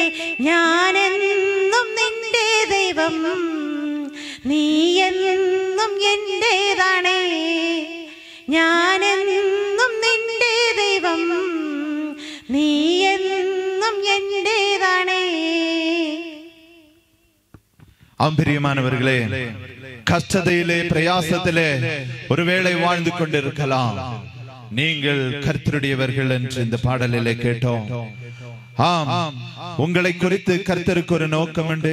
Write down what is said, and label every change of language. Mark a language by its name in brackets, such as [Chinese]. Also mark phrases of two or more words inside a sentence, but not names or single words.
[Malayalam] ഞാനെന്നും നിന്റെ ദൈവം, നീ എന്നും എന്റേതാണേ. ഞാനെന്നും നിന്റെ ദൈവം, നീ എന്നും എന്റേതാണേ. [Tamil] அம்பிரியமானவர்களே, கஷ்டத்திலே பிரயாசத்திலே ஒருவேளை வாழ்ந்து கொண்டிருக்கலாம். நீங்கள் கர்த்தருடையவர்கள் என்று இந்த பாடலிலே கேட்டோம். ஆம், உங்களை குறித்து கர்த்தருக்கு ஒரு நோக்கம் உண்டு.